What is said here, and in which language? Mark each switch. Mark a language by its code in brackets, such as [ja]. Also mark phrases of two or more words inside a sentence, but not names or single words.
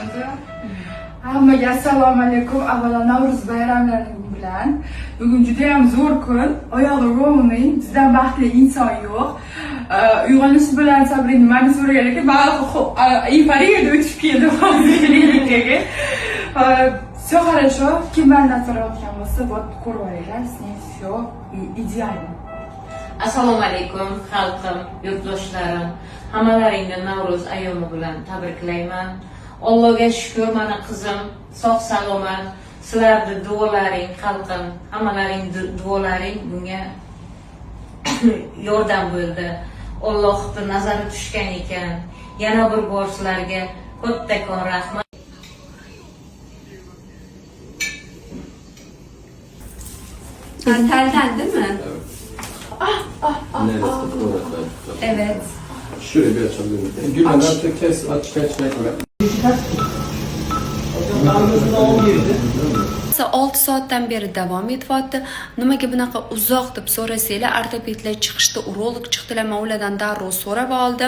[uz] Hammaga assalomu alaykum. Avvalo Navro'z bayramlaring bilan. Bugun juda ham zo'r kun. Oyog'i ro'ming, bizdan baxtli inson yo'q. Uyg'onish bilan Sabrina meni so'ragan ekan, men euforiyaga o'tib keldim hozirlikka. [ru] Все хорошо. [uz] Kim bilan so'rayotgan bo'lsa, bot ko'rib olinglar. [ru] Все идеально. [uz] Assalomu alaykum xalqim, yurtdoshlarim. Hammalaringni Navro'z ayyomi bilan tabriklayman. Allohga shukr, mana qizim sog' salomat. Sizlarni duolaring xalqim, hammalaring duolaring bunga yordam bo'ldi. Allohning nazari tushgan ekan. Yana bir bor sizlarga kattakon rahmat. Taldimi? [tr] Evet. Şöyle bir açalım. Gülmen artık kes, aç. [uz] 6 soatdan beri davom etyapti. Nimaga bunaqa uzoq deb so'rasanglar, ortopedlar chiqishdi, urolog chiqdilar, men ulardan darrov so'rab oldim.